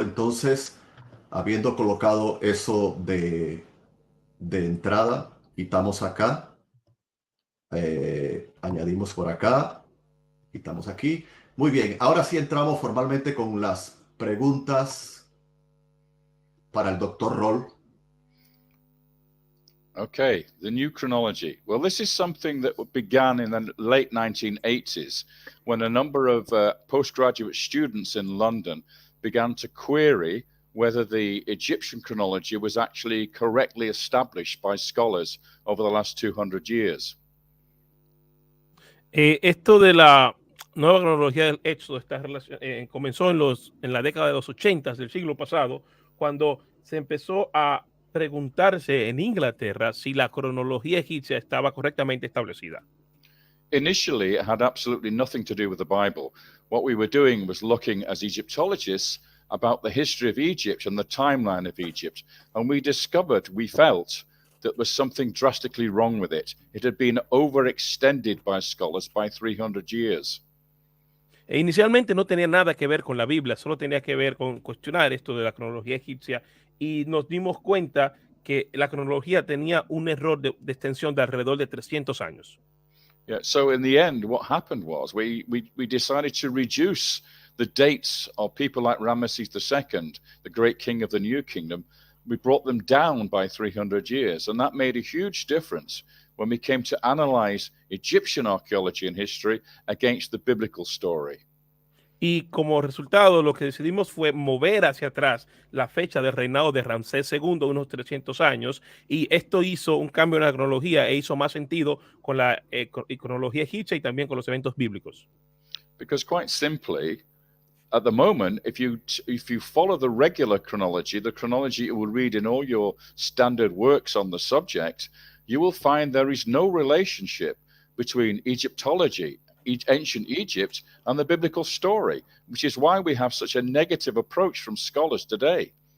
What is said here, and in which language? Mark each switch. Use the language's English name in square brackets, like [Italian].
[Spanish] Entonces, habiendo colocado eso de entrada, quitamos acá, añadimos por acá Quitamos aquí. Muy bien, ahora sí entramos formalmente con las preguntas para el doctor Rohl. [English] Okay, the new chronology. Well, this is something that began in the late 1980s when a number of postgraduate students in London began to query whether the Egyptian chronology was actually correctly established by scholars over the last 200 years. [Spanish] Esto de la nueva cronología del Éxodo comenzó en la década de los 80 del siglo pasado, cuando se empezó a preguntarse en Inglaterra si la cronología egipcia estaba correctamente establecida. [English] Initially, it had absolutely nothing to do with the Bible. What we were doing was looking as Egyptologists about the history of Egypt and the timeline of Egypt. And we felt that there was something drastically wrong with it. It had been overextended by scholars by 300 years. [Spanish] Inicialmente no tenía nada que ver con la Biblia, solo tenía que ver con cuestionar esto de la cronología egipcia, y nos dimos cuenta que la cronología tenía un error de extensión de alrededor de 300 años. [English] Yeah, so in the end, what happened was we decided to reduce the dates of people like Ramesses II, the great king of the New Kingdom. We brought them down by 300 years, and that made a huge difference when we came to analyze Egyptian archaeology and history against the biblical story. [Spanish] Y como resultado, lo que decidimos fue mover hacia atrás la fecha del reinado de Ramsés II, unos 300 años, y esto hizo un cambio en la cronología e hizo más sentido con la cronología egipcia y también con los eventos bíblicos. [English] Because quite simply, at the moment, if you follow the regular chronology, the chronology you will read in all your standard works on the subject, you will find there is no relationship between Egyptology, ancient Egypt, and the biblical story, which is why we have such a negative approach from scholars today.